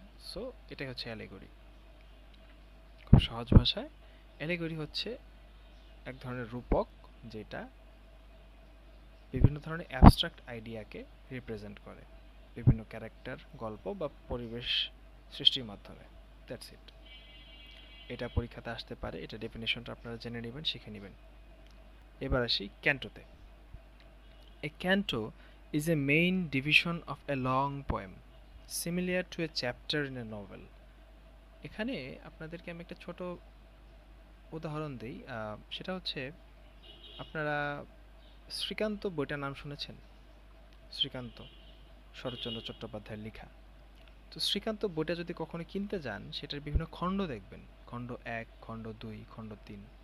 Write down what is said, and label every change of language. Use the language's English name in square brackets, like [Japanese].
[Bangla] So এটাই হচ্ছে allegory. খুব সহজ ভাষায় অ্যালেগরি হচ্ছে এক ধরনের রূপক যেটা বিভিন্ন ধরনের অ্যাবস্ট্রাক্ট আইডিয়াকে রিপ্রেজেন্ট করে বিভিন্ন ক্যারেক্টার, গল্প বা পরিবেশ সৃষ্টির মাধ্যমে। That's it. এটা পরীক্ষাতে আসতে পারে, এটা ডেফিনেশনটা আপনারা জেনে নেবেন, শিখে নেবেন। এবার আসি ক্যান্টোতে। [English] A canto is a main division of a long poem, similar to a chapter in a novel. [Bangla] এখানে আপনাদেরকে আমি একটা ছোট উদাহরণ দিই। সেটা হচ্ছে, আপনারা শ্রীকান্ত বইটার নাম শুনেছেন? শ্রীকান্ত, শরৎচন্দ্র চট্টোপাধ্যায়ের লেখা। তো শ্রীকান্ত বইটা যদি কখনো কিনতে যান, সেটার বিভিন্ন খণ্ড দেখবেন, খণ্ড 1, খণ্ড 2, খণ্ড 3।